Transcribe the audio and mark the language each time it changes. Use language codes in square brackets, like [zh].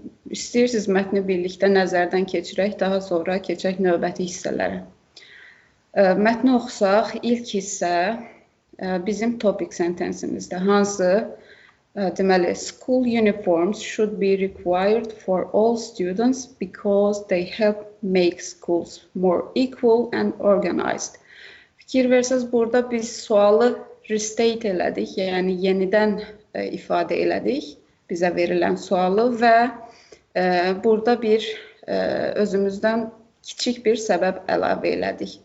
[az] İstəyirsiniz mətni birlikdə nəzərdən keçirək, daha sonra keçək növbəti hissələrə. Mətni oxusaq, ilk hissə bizim topic sentensimizdə hansı? Deməli, [en] school uniforms should be required for all students because they help make schools more equal and organized. [az] Fikir versəz, burada biz sualı restate elədik, yəni yenidən ifadə elədik bizə verilən sualı və burada bir özümüzdən kiçik bir səbəb əlavə elədik.